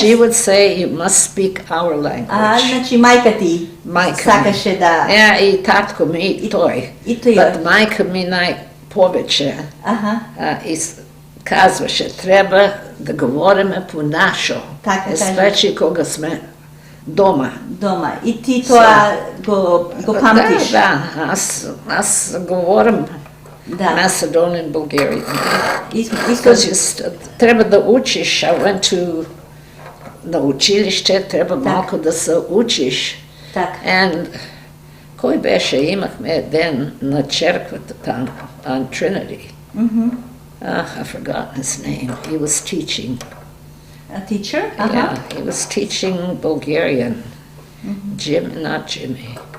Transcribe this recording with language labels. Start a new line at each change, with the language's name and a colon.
English: She would say, you must speak our language.
Bulgarian: Значи майка ти Майка сакаше да И татко ми, и той.
Macedonian: и тој.
English: But
Bulgarian: майка ми най-повече Аха.
Macedonian: казваше, треба да говориме по нашо. Така каже.
English: Especially
Macedonian: кога сме дома. Дома. И ти тоа го памтиш.
Bulgarian: Да, аз говорим Да.
English: Macedonian Bulgarian.
Macedonian: Исто
English: Because
Bulgarian: трябва да учиш.
English: I went to
Bulgarian: на училище, трябва малко да се учиш.
Macedonian: така.
English: And
Bulgarian: кой беше? Имахме ден на черквата там,
English: on Trinity. I forgot his name. He was teaching. A teacher? Yeah, he was teaching Bulgarian. Not Jimmy.